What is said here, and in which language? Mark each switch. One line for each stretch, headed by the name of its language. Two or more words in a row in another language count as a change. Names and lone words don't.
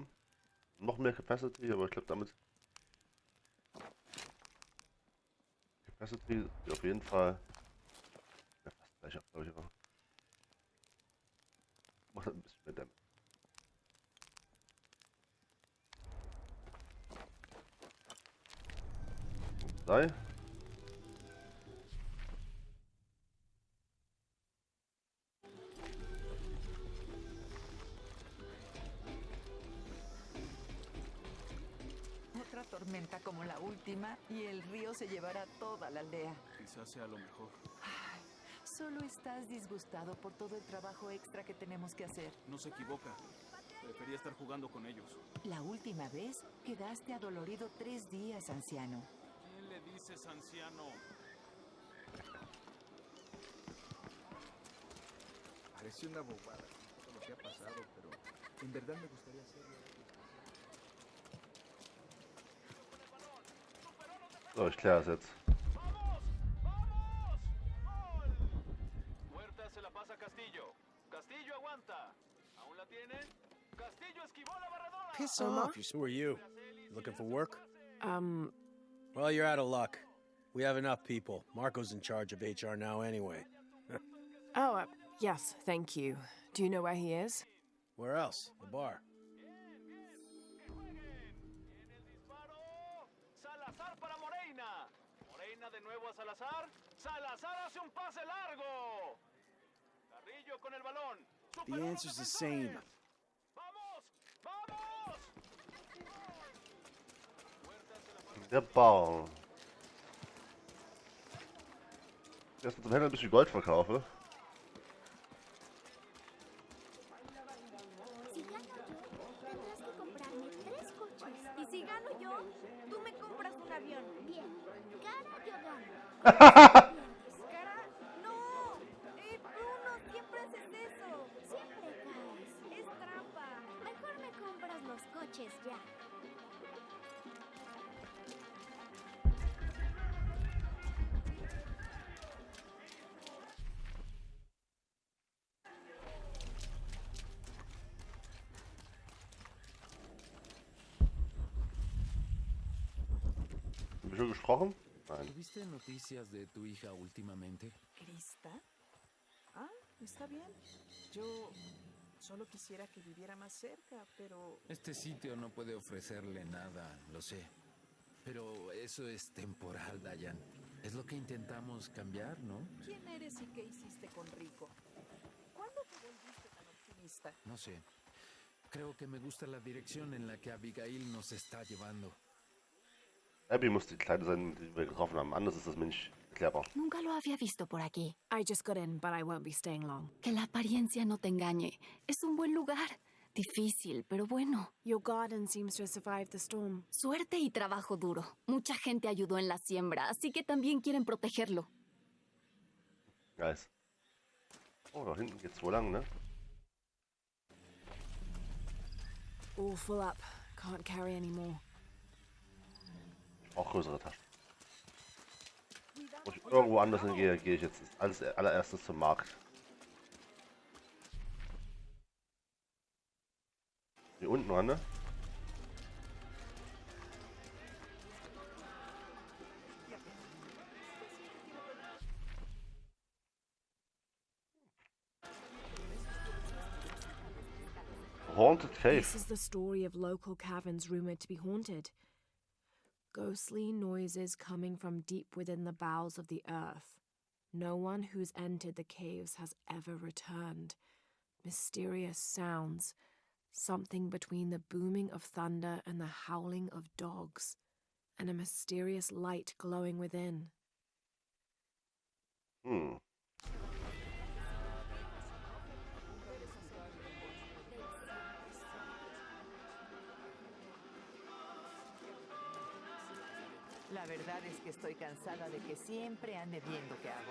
German: Noch mehr Capacity, aber ich glaube damit Capacity ist auf jeden Fall ja, fast gleich ab, glaube ich, aber macht halt ein bisschen mehr Damage. Sei.
Spanish: Otra tormenta como la última y el río se llevará toda la aldea. Quizás sea lo mejor. Ay, solo estás disgustado por todo el trabajo extra que tenemos que hacer. No se equivoca. Prefería estar jugando con ellos. La última vez quedaste adolorido 3 días, anciano. ¿Quién le dices anciano? Parece una bobada con todo lo que ha pasado, pero en verdad me gustaría hacerle algo.
German: So, ich kläre es jetzt.
Spanish: Huerta se la pasa a Castillo. Castillo aguanta. ¿Aún la tienen? Castillo esquivó la barredora.
English: Piss off. Who are you? Looking for work? Well, you're out of luck. We have enough people. Marco's in charge of HR now anyway. Yes, thank you. Do you know where he is? Where else? The bar.
Spanish: Salazar para Moreina. Moreina de nuevo a Salazar. Salazar hace un pase largo. Carrillo con el balón.
English: The answer's the same.
Spanish: ¡Vamos! ¡Vamos!
German: Der Ball. Erst zum Händler ein bisschen Gold verkaufe.
Spanish: Si gano yo, tendrás que comprarme 3 coches. Y si gano yo, tú me compras un avión. Bien. Cara, yo gano. Cara, no. Bruno, siempre haces eso. Siempre caes. Es trampa. Mejor me compras los coches ya.
German: Haben wir schon gesprochen? Nein.
Spanish: ¿Tuviste noticias de tu hija últimamente? ¿Krista? Ah, está bien. Yo solo quisiera que viviera más cerca, pero... Este sitio no puede ofrecerle nada, lo sé. Pero eso es temporal, Dayan. Es lo que intentamos cambiar, ¿no? ¿Quién eres y qué hiciste con Rico? ¿Cuándo te volviste tan optimista? No sé. Creo que me gusta la dirección en la que Abigail nos está llevando.
German: Abby muss die Kleine sein, die wir getroffen haben. Anders ist das mir nicht erklärbar.
Spanish: Nunca lo había visto por aquí.
English: I just got in, but I won't be staying long.
Spanish: Que la apariencia no te engañe. Es un buen lugar. Difícil, pero bueno.
English: Your garden seems to have survived the storm.
Spanish: Suerte y trabajo duro. Mucha gente ayudó en la siembra, así que también quieren protegerlo. Nice.
German: Oh, da hinten geht's wohl lang, ne?
English: All full up. Can't carry any more.
German: Ich brauche größere Taschen. Wo ich irgendwo anders hingehe, gehe ich jetzt als allererstes zum Markt. Hier unten ran, ne?
English: Haunted Cave. This is the story of local caverns rumored to be haunted. Ghostly noises coming from deep within the bowels of the earth. No one who's entered the caves has ever returned. Mysterious sounds. Something between the booming of thunder and the howling of dogs. And a mysterious light glowing within.
Spanish: La verdad es que estoy cansada de que siempre ande viendo qué hago.